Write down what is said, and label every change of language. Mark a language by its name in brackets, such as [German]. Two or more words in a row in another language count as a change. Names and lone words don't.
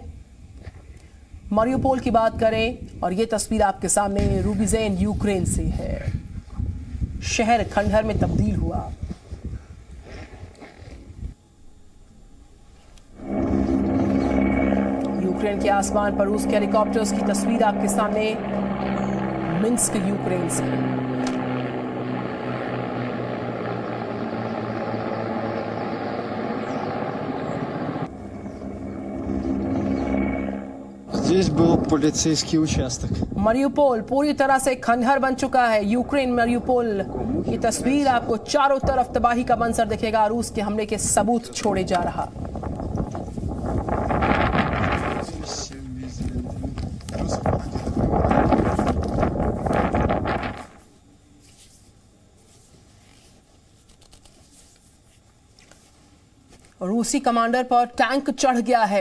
[Hindi] मारियोपोल की बात करें और ये तस्वीर आपके सामने रूबिजेन यूक्रेन से है। शहर खंडहर में तब्दील हुआ। यूक्रेन के आसमान पर रूस के हेलीकॉप्टर्स की तस्वीर आपके सामने मिन्स्क यूक्रेन से। [Russian] Здесь был полицейский участок. [Hindi] मारियोपोल पूरी तरह से खंडहर बन चुका है। यूक्रेन मारियोपोल की तस्वीर आपको चारों तरफ तबाही का मंजर दिखेगा। रूस के हमले के सबूत छोड़े जा रहा। रूसी कमांडर पर टैंक चढ़ गया है।